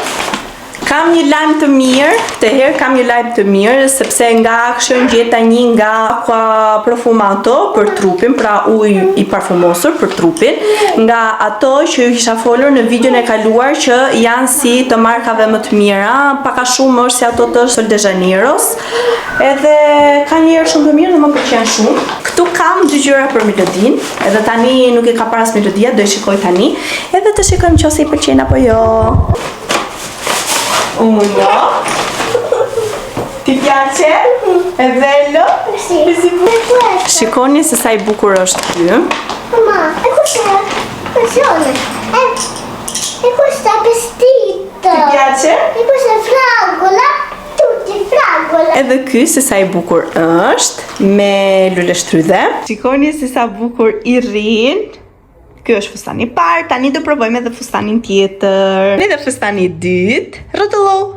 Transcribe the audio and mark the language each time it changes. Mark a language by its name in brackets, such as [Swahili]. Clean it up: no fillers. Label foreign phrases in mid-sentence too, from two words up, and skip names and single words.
[Albanian] Kam një lajm të mirë, të herë kam një lajm të mirë, sepse nga Action gjeta një nga Aqua Profumato për trupin, pra ujë i parfumosur për trupin, nga ato që ju kisha folur në videon e kaluar që janë si të markave më të mira, paka shumë është si ato të Sol de Janeiros, edhe ka një herë shumë të mirë dhe më pëlqen shumë. Këtu kam dy gjëra për Melodin, edhe tani nuk e ka paras Melodia, do e shikoj tani, edhe të shikojmë nëse i pëlqen apo jo. [Italian] Uno. Ti piace? È bello? Sì. [Albanian] Shikoni se sa I bukur është ky. [Italian] Mamma, e questa attenzione. E questa vestito. Ti piace? E questa è fragola. Tutti fragola. [Albanian] Edhe ky se sa I bukur është me lule shtrydhe. Shikoni se sa bukur I rrin. Ky është fustani I parë, tani do provojmë edhe fustanin tjetër. Edhe fustani I dytë. Rrotullo.